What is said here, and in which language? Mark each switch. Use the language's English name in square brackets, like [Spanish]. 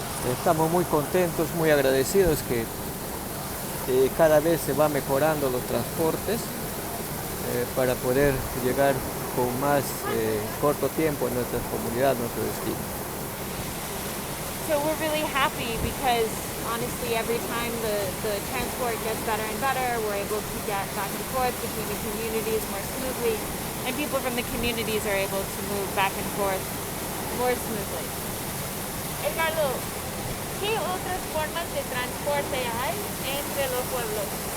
[Spanish] Estamos muy contentos, muy agradecidos que cada vez se va mejorando los transportes para poder llegar con más corto tiempo en nuestras comunidades, nuestro destino. [English] So we're really happy because honestly every time the transport gets better and better, we're able to get back and forth between the communities more smoothly, and people from the communities are able to move back and forth more smoothly. [Spanish] Edgardo, ¿qué otras formas de transporte hay entre los pueblos?